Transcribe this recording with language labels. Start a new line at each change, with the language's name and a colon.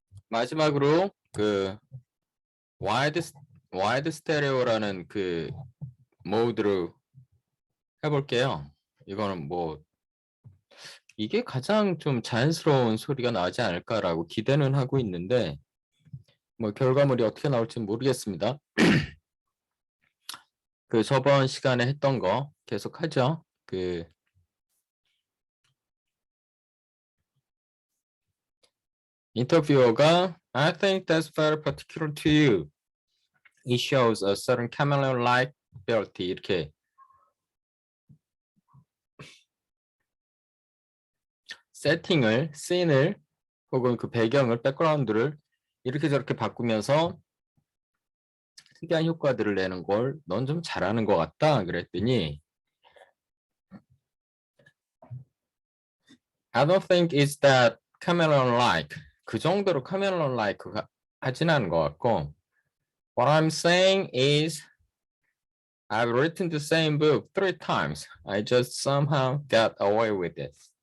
Korean: 마지막으로 그 와이드 스테레오라는 그 모드로 해볼게요. 이거는 뭐 이게 가장 좀 자연스러운 소리가 나지 않을까라고 기대는 하고 있는데 뭐 결과물이 어떻게 나올지 모르겠습니다. 그 저번 시간에 했던 거 계속 하죠. 그 인터뷰어가
English: I think that's very particular to you. It shows a certain chameleon-like ability
Korean: 이렇게 세팅을, 씬을 혹은 그 배경을, 백그라운드를 이렇게 저렇게 바꾸면서 특이한 효과들을 내는 걸 넌 좀 잘하는 것 같다 그랬더니
English: I don't think it's that chameleon-like
Korean: 그 정도로 chameleon-like 하진 않은 것 같고
English: What I'm saying is I've written the same book 3 times. I just somehow got away with it.